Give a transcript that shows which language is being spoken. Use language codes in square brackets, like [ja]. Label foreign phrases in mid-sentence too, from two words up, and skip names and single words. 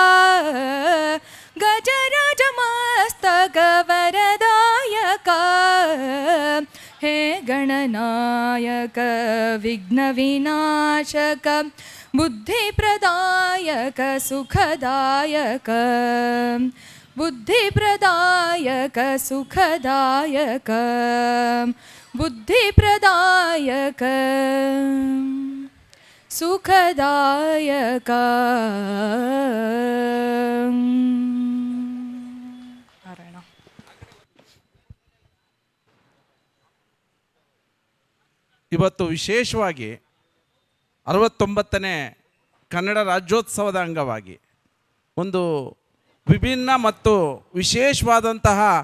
[sa] ಗಜರಾಜ ಮಸ್ತಕ ವರದಾಯಕ ಹೇ ಗಣನಾಯಕ ವಿಘ್ನ ವಿನಾಶಕ ಬುದ್ಧಿಪ್ರದಾಯಕ ಸುಖದಾಯಕ ಬುದ್ಧಿಪ್ರದಾಯಕ ಸುಖದಾಯಕ ಬುದ್ಧಿಪ್ರದಾಯಕ ಸುಖದಾಯಕ [kn] ಇವತ್ತು ವಿಶೇಷವಾಗಿ 69ನೇ ಕನ್ನಡ ರಾಜ್ಯೋತ್ಸವದ ಅಂಗವಾಗಿ ಒಂದು ವಿಭಿನ್ನ ಮತ್ತು ವಿಶೇಷವಾದಂತಹ